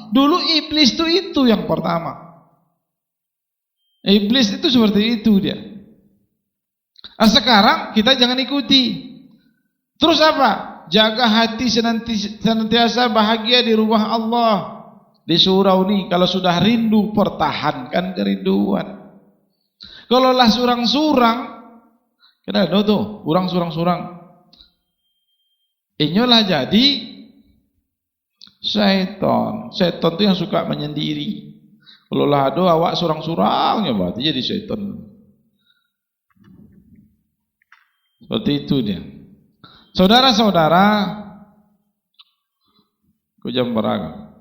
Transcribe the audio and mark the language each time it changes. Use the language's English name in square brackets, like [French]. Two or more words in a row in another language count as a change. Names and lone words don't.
[Indonesian] Dulu iblis itu yang pertama. Iblis itu seperti itu dia. Sekarang kita jangan ikuti. Terus apa? Jaga hati senantiasa bahagia di rumah Allah. Di surau ini kalau sudah rindu, pertahankan kerinduan. [Minangkabau] Kalau lah surang-surang, kita tahu tuh, orang surang-surang. Inyolah jadi syaitan. Syaitan itu yang suka menyendiri. Kalau lah ada awak surang-surang, ya berarti jadi syaitan. [Indonesian] Seperti itu dia. Saudara-saudara, ku jam beragam.